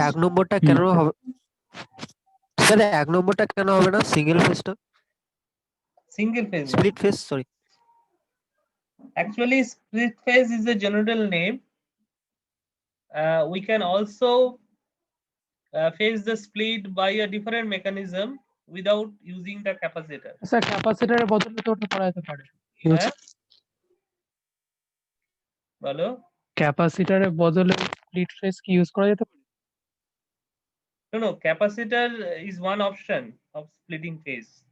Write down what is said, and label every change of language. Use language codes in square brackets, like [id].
[bn] এক নম্বরটা কেন হবে স্যার এক নম্বরটা কেন হবে না single ফেজটা [en] Single phase. no? [bn] Split phase sorry [en] Actually, split phase is a general name. We can also phase the split by a different mechanism without using the capacitor. [bn] Sir ক্যাপাসিটরের বদলে তো ওটা করা যেতে পারে হ্যাঁ? বলো। ক্যাপাসিটরের বদলে স্প্লিট ফেজ কি ইউজ করা যেতে পারে? [en] No, capacitor is one option of splitting phase.